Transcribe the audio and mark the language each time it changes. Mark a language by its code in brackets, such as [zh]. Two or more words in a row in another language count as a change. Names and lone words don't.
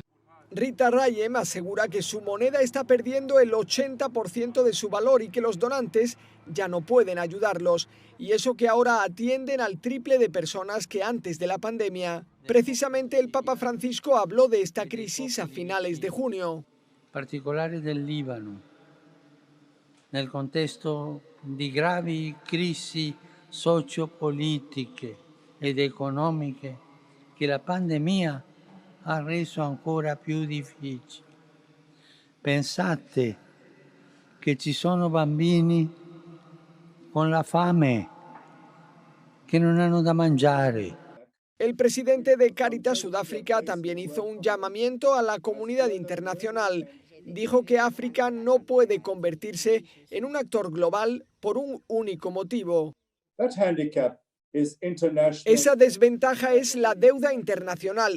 [es] Rita Rayem asegura que su moneda está perdiendo el 80% de su valor y que los donantes ya no pueden ayudarlos, y eso que ahora atienden al triple de personas que antes de la pandemia. Precisamente el Papa Francisco habló de esta crisis a finales de junio. [it] Particolare del Libano, nel contesto di gravi crisi sociopolitiche ed economiche che la pandemia ha reso ancora più difficile. Pensate che ci sono bambini con la fame, che non hanno da mangiare. [es] El presidente de Caritas Sudáfrica también hizo un llamamiento a la comunidad internacional. Dijo que África no puede convertirse en un actor global por un único motivo. Esa desventaja es la deuda internacional.